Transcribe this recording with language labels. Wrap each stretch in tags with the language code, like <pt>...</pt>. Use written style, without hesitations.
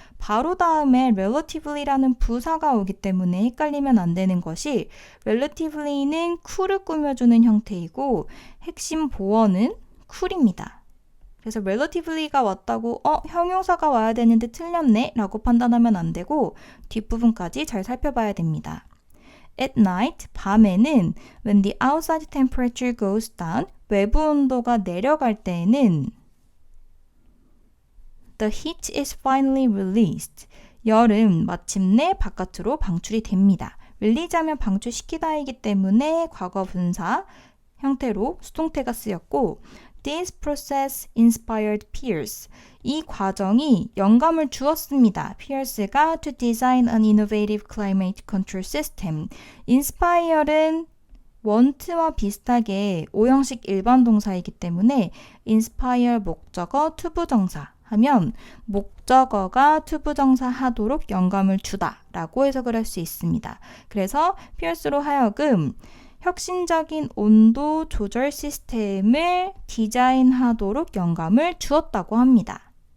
<ko>바로 다음에 relatively라는 부사가 오기 때문에 헷갈리면 안 되는 것이 relatively는 cool을 꾸며주는 형태이고 핵심 보어는 cool입니다. 그래서 relativelly가 왔다고 형용사가 와야 되는데 틀렸네 라고 판단하면 안 되고 뒷부분까지 잘 살펴봐야 됩니다.</ko> <en>At night,</en> <ko>밤에는</ko> <en>when the outside temperature goes down,</en> <ko>외부 온도가 내려갈 때에는</ko> <en>the heat is finally released.</en> <ko>열은 마침내 바깥으로 방출이 됩니다. release하면 방출시키다이기 때문에 과거 분사 형태로 수동태가 쓰였고</ko> <en>This process inspired Pierce.</en> <ko>이 과정이 영감을 주었습니다.</ko> <en>Pierce가 to design an innovative climate control system.</en> <ko>inspire은 want와 비슷하게 오형식 일반 동사이기 때문에 inspire 목적어 투부정사 하면 목적어가 투부정사 하도록 영감을 주다 라고 해석을 할 수 있습니다. 그래서 피어스로 하여금 혁신적인 온도 조절 시스템을 디자인하도록 영감을 주었다고 합니다.</ko>